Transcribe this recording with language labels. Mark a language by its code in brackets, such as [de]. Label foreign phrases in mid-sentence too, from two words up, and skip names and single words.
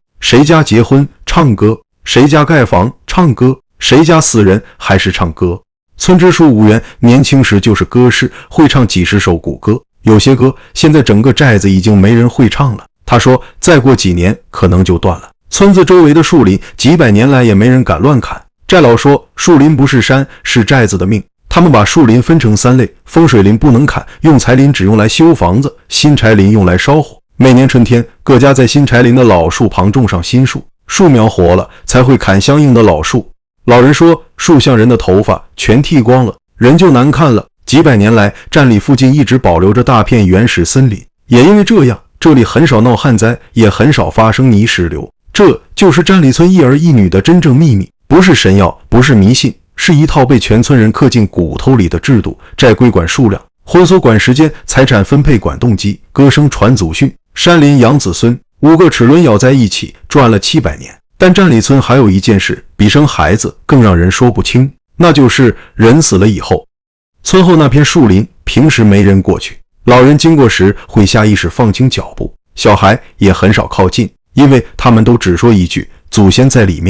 [zh] 誰家結婚唱歌，誰家蓋房唱歌，誰家死人還是唱歌。村支書武元年輕時就是歌師，會唱幾十首古歌，有些歌現在整個寨子已經沒人會唱了。他說再過幾年可能就斷了。村子周圍的樹林幾百年來也沒人敢亂砍。寨老說樹林不是山，是寨子的命， 他們把樹林分成3類：風水林不能砍，用柴林只用來修房子；新柴林用來燒火。每年春天，各家在新柴林的老树旁種上新樹，樹苗活了才会砍相應的老树。老人說，樹像人的頭髮，全剃光了，人就难看了。幾百年來，站里附近一直保留着大片原始森林，也因為这樣，這裡很少鬧旱災，也很少發生泥石流。這就是站里村一兒一女的真正秘密，不是神藥，不是迷信，是一套被全村人刻進骨頭裡的制度。寨規管數量，婚俗管時間，財產分配管動機，歌聲傳祖訓，山林養子孫，5個齒輪咬在一起，轉了700年。但站里村還有一件事，比生孩子更讓人說不清，那就是人死了以後，村後那片樹林平時沒人過去，老人經過時會下意識放輕腳步，小孩也很少靠近，因為他們都只說一句祖先在裡面。